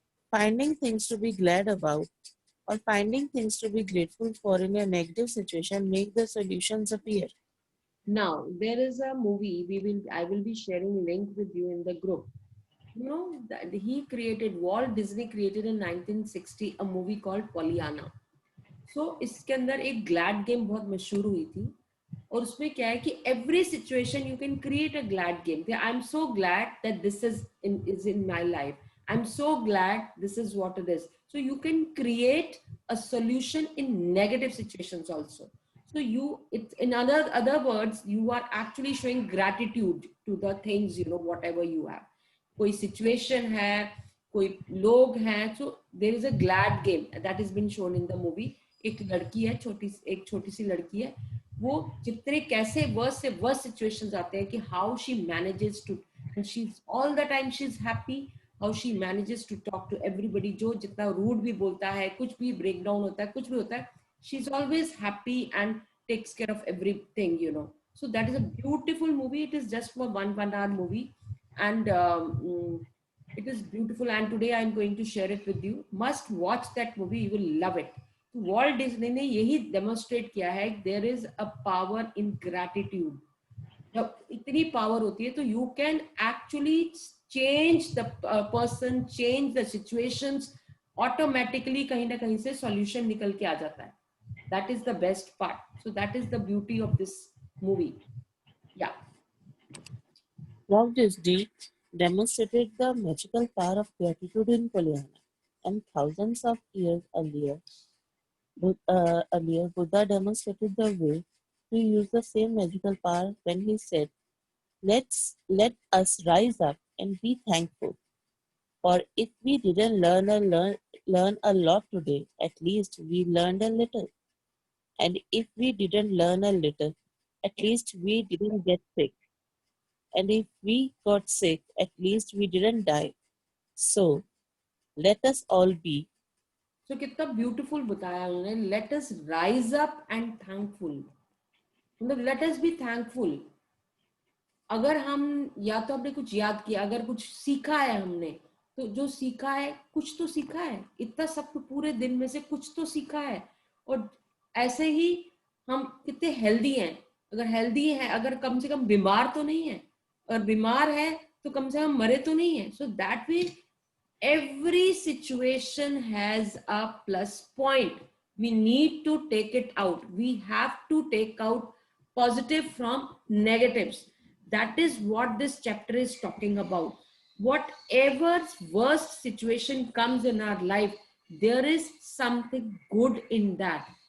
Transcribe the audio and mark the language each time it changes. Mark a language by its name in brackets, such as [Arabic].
[English] Finding things to be glad about or finding things to be grateful for in a negative situation make the solutions appear. now there is a movie, I will be sharing link with you in the group. You know that he created, Walt Disney created in 1960 a movie called Pollyanna. [Hindi] So इसके अंदर एक glad game बहुत मशहूर हुई थी, और उसमें क्या है कि [English] Every situation you can create a glad game. I am so glad that this is in my life, I am so glad this is what it is. So you can create a solution in negative situations also. So you, it's in other words, you are actually showing gratitude to the things, you know, whatever you have. [Hindi] कोई situation है, कोई लोग हैं, [English] so there is a glad game that has been shown in the movie. [Hindi] एक लड़की है, एक छोटी सी लड़की है, वो जितने कैसे वर्स से वर्स सिचुएशंस आते हैं कि [English] how she manages to, and she is all the time she is happy, how she manages to talk to everybody, [Hindi] जो जितना रूड भी बोलता है, कुछ भी ब्रेक डाउन होता है, कुछ भी होता है, [English] She is always happy and takes care of everything, you know. So that is a beautiful movie. It is just for 1 hour movie, and it is beautiful. And today I am going to share it with you. Must watch that movie. You will love it. [Hindi] Walt Disney ने यही demonstrate किया है, [English] There is a power in gratitude. [Hindi] जब इतनी power होती है तो [English] you can actually change the person, change the situations, [Hindi] automatically कहीं ना कहीं से सॉल्यूशन निकल के आ जाता है। [English] That is the best part, so that is the beauty of this movie. या Walt Disney demonstrated the magical power of gratitude in Polyana. And thousands of years earlier, Buddha demonstrated the way to use the same magical power when he said, let us rise up and be thankful. For if we didn't learn a lot today, at least we learned a little. And if we didn't learn a little, at least we didn't get sick. And if we got sick, at least we didn't die. So let us all be. So कितना beautiful [Hindi] बताया उन्होंने, [English] Let us rise up and thankful, मतलब let us be thankful. [Hindi] अगर हम या तो हमने कुछ याद किया, अगर कुछ सीखा है हमने, तो जो सीखा है कुछ तो सीखा है, इतना सब पूरे दिन में से कुछ तो सीखा है। और ऐसे ही हम कितने हेल्दी हैं, अगर हेल्दी है, अगर कम से कम बीमार तो नहीं है, अगर बीमार है तो कम से कम मरे तो नहीं है। [English] So that way every situation has a plus point. We need to take it out. We have to take out positive from negatives. That is what this chapter is talking about. Whatever worst situation comes in our life, there is something good in that.